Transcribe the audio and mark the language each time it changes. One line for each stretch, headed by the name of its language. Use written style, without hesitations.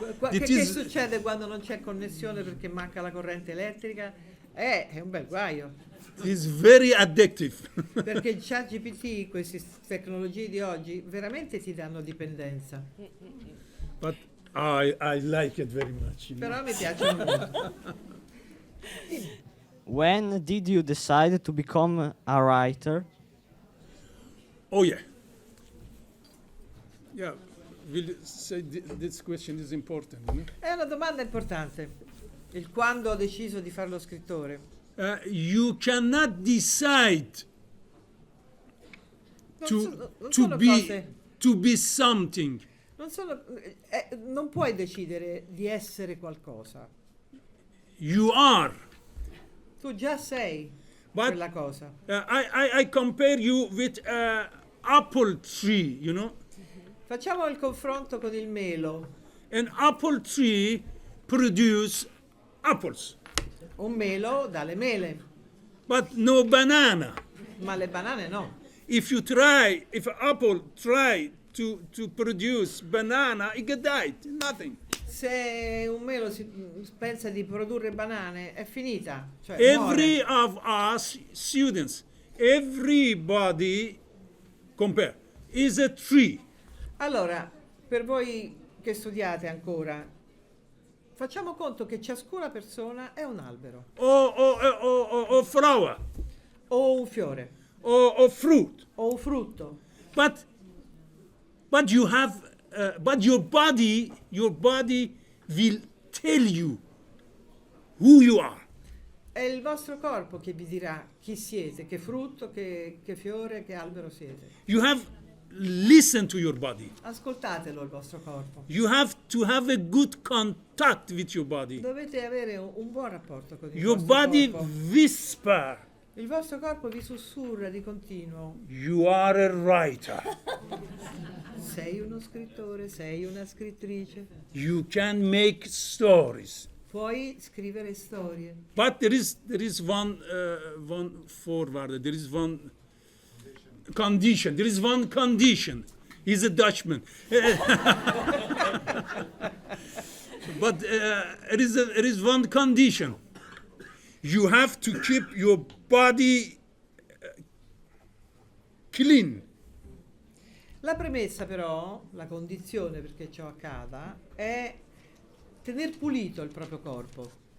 Italian: Che succede quando non c'è connessione perché manca la corrente elettrica? È un bel guaio.
English: It's very addictive.
Italian: Perché il ChatGPT, queste tecnologie di oggi, veramente ti danno dipendenza.
English: But I like it very much. You know?
Italian: Però mi piacciono molto.
English: When did you decide to become a writer? Oh yeah. Yeah, will say this question is important. No?
Italian: È una domanda importante. Il quando ho deciso di fare lo scrittore.
English: You cannot decide to be something.
Italian: Non puoi decidere di essere qualcosa.
English: You are.
Italian: Tu già sei
English: But
Italian: quella cosa.
English: I compare you with apple tree, you know.
Italian: Facciamo il confronto con il melo.
English: An apple tree produce apples.
Italian: Un melo dà le mele,
English: But no banana.
Italian: ma le banane no.
English: If apple try to produce banana, it get died. Nothing.
Italian: Se un melo pensa di produrre banane, è finita. Cioè
English: Every
Italian: muore.
English: of us students, everybody compare is a tree.
Italian: Allora, per voi che studiate ancora, facciamo conto che ciascuna persona è un albero,
English: Or flower,
Italian: o un fiore,
English: or fruit.
Italian: o un frutto.
English: But you have, but your body will tell you who you are.
Italian: È il vostro corpo che vi dirà chi siete, che frutto, che fiore, che albero siete.
English: You have listen to your body.
Italian: Ascoltatelo il vostro corpo.
English: You have to have a good contact with your body.
Italian: Dovete avere un buon rapporto con il
English: Your
Italian: vostro
English: body
Italian: corpo.
English: whisper,
Italian: Il vostro corpo vi sussurra di continuo.
English: you are a writer.
Italian: Sei uno scrittore, sei una scrittrice.
English: You can make stories.
Italian: Puoi scrivere storie.
English: But there is one forward. There is one condition. There is one condition. He's a Dutchman. But there is one condition. You have to keep your body clean.
Italian: La premessa però, la condizione perché ciò accada, è tener pulito il proprio corpo.